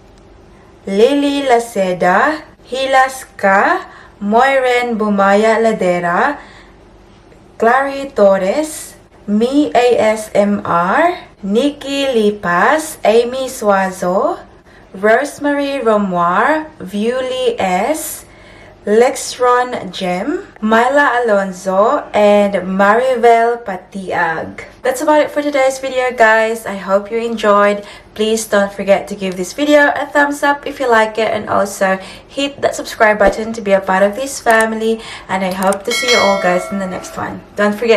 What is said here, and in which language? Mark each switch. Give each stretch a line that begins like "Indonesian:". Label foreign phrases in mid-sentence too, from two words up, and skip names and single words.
English: Lily Laceda, Hilas Ka, Moiren Bumaya Ladera, Clary Torres, Mi ASMR, Nikki Lipas, Amy Suazo, Rosemary Romuar, Viewly S, Lexron Jem, Myla Alonzo, and Maribel Patiag. That's about it for today's video, guys. I hope you enjoyed. Please don't forget to give this video a thumbs up if you like it, and also hit that subscribe button to be a part of this family. And I hope to see you all guys in the next one.